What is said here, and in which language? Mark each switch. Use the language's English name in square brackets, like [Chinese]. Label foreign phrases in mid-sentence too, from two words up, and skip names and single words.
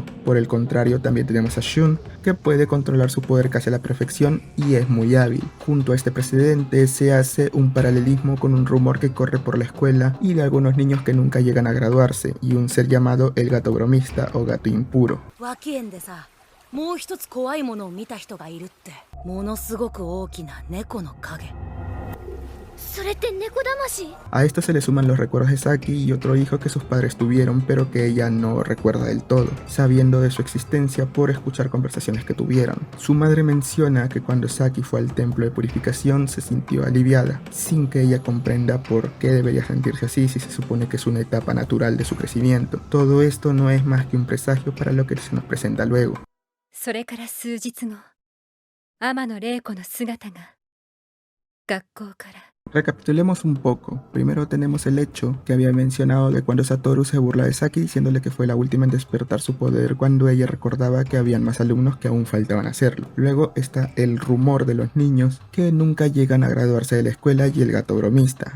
[Spanish] Por el contrario, también tenemos a Shun, que puede controlar su poder casi a la perfección y es muy hábil. Junto a este precedente se hace un paralelismo con un rumor que corre por la escuela y de algunos niños que nunca llegan a graduarse, y un ser llamado el gato bromista o gato impuro. [Japanese] もう一つ怖いものを見た人がいるって。ものすごく大きな猫の影。それって猫魂? [Spanish] A esto se le suman los recuerdos de Saki y otro hijo que sus padres tuvieron, pero que ella no recuerda del todo, sabiendo de su existencia por escuchar conversaciones que tuvieron. Su madre menciona que cuando Saki fue al templo de purificación se sintió aliviada, sin que ella comprenda por qué debería sentirse así si se supone que es una etapa natural de su crecimiento. Todo esto no es más que un presagio para lo que se nos presenta luego. [Japanese] それから数日後、天野玲子の姿が学校から。 [Spanish] Recapitulemos un poco. Primero tenemos el hecho que había mencionado de cuando Satoru se burla de Saki diciéndole que fue la última en despertar su poder cuando ella recordaba que habían más alumnos que aún faltaban hacerlo. Luego está el rumor de los niños que nunca llegan a graduarse de la escuela y el gato bromista.